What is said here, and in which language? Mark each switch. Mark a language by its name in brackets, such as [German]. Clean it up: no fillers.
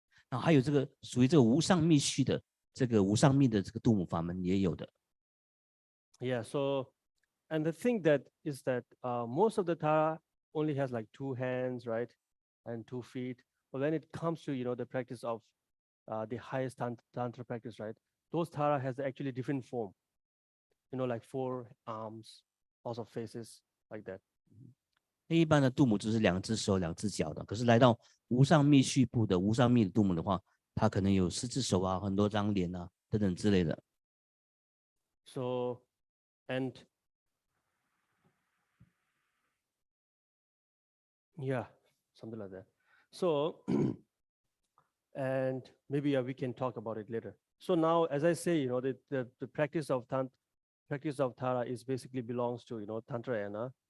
[Chinese] 然后还有这个属于这个无上密续的这个无上密的这个度母法门也有的。 [English] Yeah, so and the thing that is that most of the Tara only has like 2 hands, right, and 2 feet. But when it comes to the practice of the highest Tantra practice, right, those Tara has actually different form. Like 4 arms, also faces like that. [Chinese] 一般的度母只是2只手、2只脚的，可是来到无上密续部的无上密的度母的话，它可能有4只手啊、很多张脸啊等等之类的。 [English] So, and yeah, something like that. So, and maybe we can talk about it later. So now, as I say, the practice of Tara is basically belongs to Tantrayana.